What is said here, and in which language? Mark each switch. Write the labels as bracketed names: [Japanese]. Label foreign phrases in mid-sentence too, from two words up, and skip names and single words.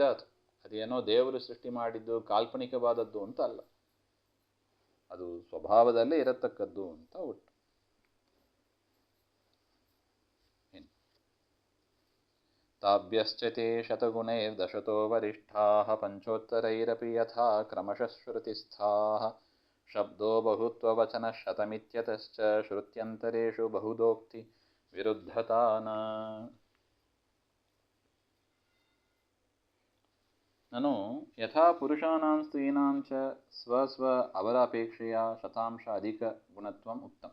[Kannada] ಅದೇನೋ ದೇವರು ಸೃಷ್ಟಿ ಮಾಡಿದ್ದು ಕಾಲ್ಪನಿಕವಾದದ್ದು ಅಂತ ಅಲ್ಲ, ಅದು ಸ್ವಭಾವದಲ್ಲೇ ಇರತಕ್ಕದ್ದು ಅಂತ ಒಟ್ಟು. [Sanskrit] ತಾಭ್ಯಶ್ಚತೆ ಶತಗುಣೈರ್ದಶತೋ ವರಿಷ್ಠಾಃ ಪಂಚೋತ್ತರೈರಪಿ ಯಥಾ ಕ್ರಮಶಃ ಶ್ರುತಿಸ್ಥಾಃ ಶಬ್ದೋ ಬಹುತ್ವವಚನ ಶತಮಿತ್ಯತಶ್ಚ ಶ್ರುತ್ಯಂತರೇಷು ಬಹುದೋಕ್ತಿ ವಿರುದ್ಧತಾನ. ನನು ಯಥಾ ಪುರುಷಾನಾಂ ಸ್ತ್ರೀಣಾಂ ಚ ಸ್ವಸ್ವ [Kannada] ಅವರ ಅಪೇಕ್ಷೆಯ [Sanskrit] ಶತಾಂಶ ಅಧಿಕ ಗುಣತ್ವಂ ಉತ್ತಮ.